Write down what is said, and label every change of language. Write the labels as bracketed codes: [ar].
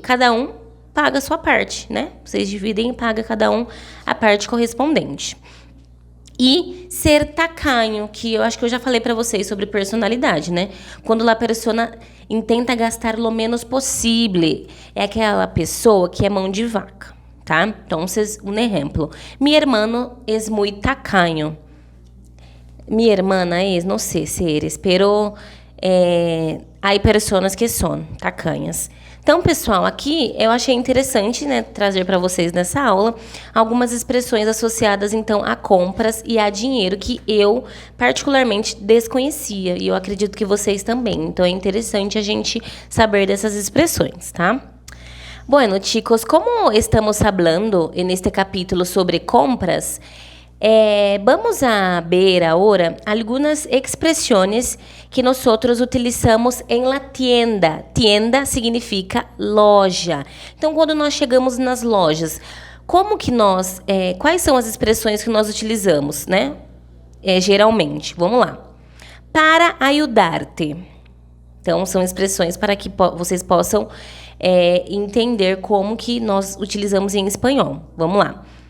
[pt] Cada um paga a sua parte, né? Vocês dividem e pagam cada um a parte correspondente. E ser tacanho, que eu acho que eu já falei para vocês sobre personalidade, né? Quando a [es] persona intenta [pt] gastar o menos possível, é aquela pessoa que é mão de vaca, tá? Então, um exemplo. [es] Mi hermano es muy tacaño. Mi hermana es, [pt] não sei [es] se eres, pero hay personas que son tacañas. [pt] Então, pessoal, aqui eu achei interessante, né, trazer para vocês nessa aula algumas expressões associadas, então, a compras e a dinheiro que eu particularmente desconhecia e eu acredito que vocês também. Então, é interessante a gente saber dessas expressões, tá? [es] Bueno, chicos, como estamos hablando en este capítulo sobre compras, vamos a ver ahora algunas expresiones que nosotros utilizamos en la tienda. Tienda significa loja. [pt] Então, quando nós chegamos nas lojas, como que nós, quais são as expressões que nós utilizamos, né? Geralmente, vamos lá. [es] Para ayudarte. [pt] Então, são expressões para que vocês possam entender como que nós utilizamos em espanhol. Vamos lá.